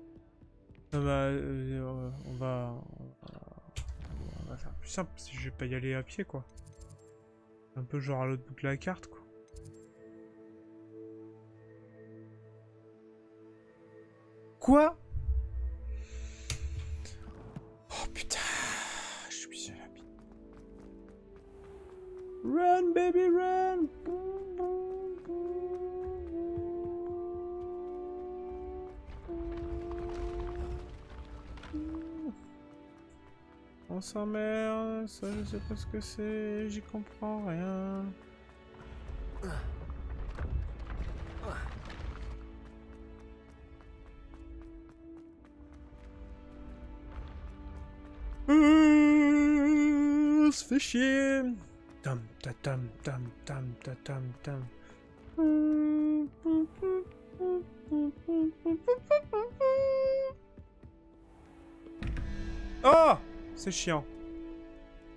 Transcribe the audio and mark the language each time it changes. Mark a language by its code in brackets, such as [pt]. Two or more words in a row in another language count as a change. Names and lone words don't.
[fr] Ah bah, on va faire plus simple, si je vais pas y aller à pied quoi. Un peu genre à l'autre bout de la carte quoi. Quoi? Oh putain, je suis bien là. [en] Run baby run. [fr] On s'emmerde, ça je sais pas ce que c'est, j'y comprends rien. On se fait chier. Tam ta tam tam tam ta tam tam. Oh, c'est chiant.